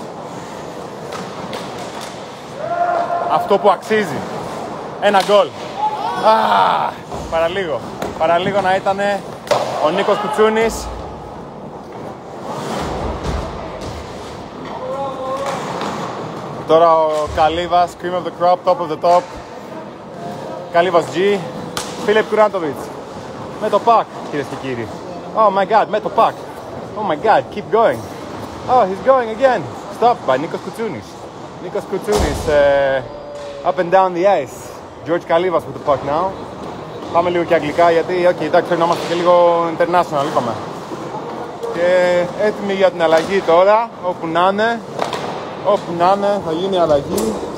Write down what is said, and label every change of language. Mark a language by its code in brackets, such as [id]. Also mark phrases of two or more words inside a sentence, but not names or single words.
[el] Αυτό που αξίζει. Ένα γκολ. Παραλίγο να ήταν ο Νίκος Κουτσούνης. Τώρα ο [en] Kalivas, cream of the crop, top of the top. [el] Kalivas G. Φίλιπ Κουράντοβιτς. Με το πακ, κυρίες και κύριοι. [en] Oh my god, [el] με το πακ. [en] Oh my god, keep going. Oh, he's going again. Stop by Nikos Koutounis. Nikos Koutounis up and down the ice. George Kalivas with the puck now. [el] Πάμε λίγο και αγγλικά γιατί, εντάξει, πρέπει να είμαστε και λίγο international, είπαμε. Και έτοιμοι για την αλλαγή τώρα, όπου να είναι. Θα γίνει η αλλαγή.